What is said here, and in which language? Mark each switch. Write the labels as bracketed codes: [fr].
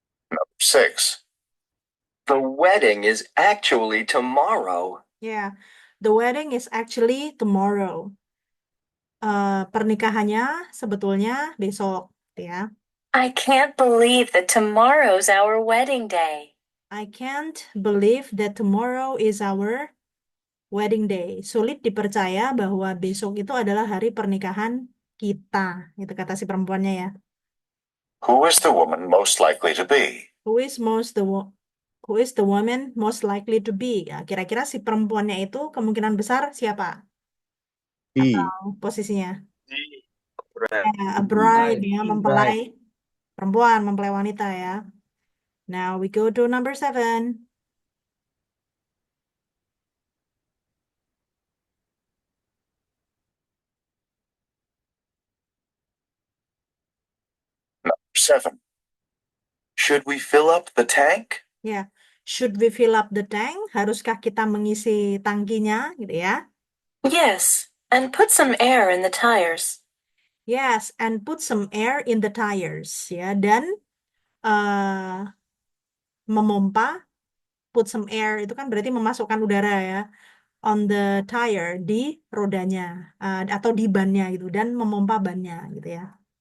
[en] Number 6. The wedding is actually tomorrow. Yeah, the wedding is actually tomorrow. [id] Pernikahannya sebetulnya besok, ya. [en] I can't believe that tomorrow's our wedding day. I can't believe that tomorrow is our wedding day. [id] Sulit dipercaya bahwa besok itu adalah hari pernikahan kita. Itu kata si perempuannya ya. [en] Who is the woman most likely to be? Who is the woman most likely to be? [id] Ya, kira-kira si perempuannya itu kemungkinan besar siapa? Atau posisinya? Ya, a bride, ya, mempelai perempuan, mempelai wanita ya. [en] Now we go to number 7. Number 7. Should we fill up the tank? Ya, should we fill up the tank? [id] Haruskah kita mengisi tangkinya, gitu ya? [en] Yes, and put some air in the tires. Yes, and put some air in the tires, ya. [id] Dan memompa, [en] put some air [id] itu kan berarti memasukkan udara ya, [en] on the tire, [id] di rodanya atau di bannya gitu, dan memompa bannya gitu ya.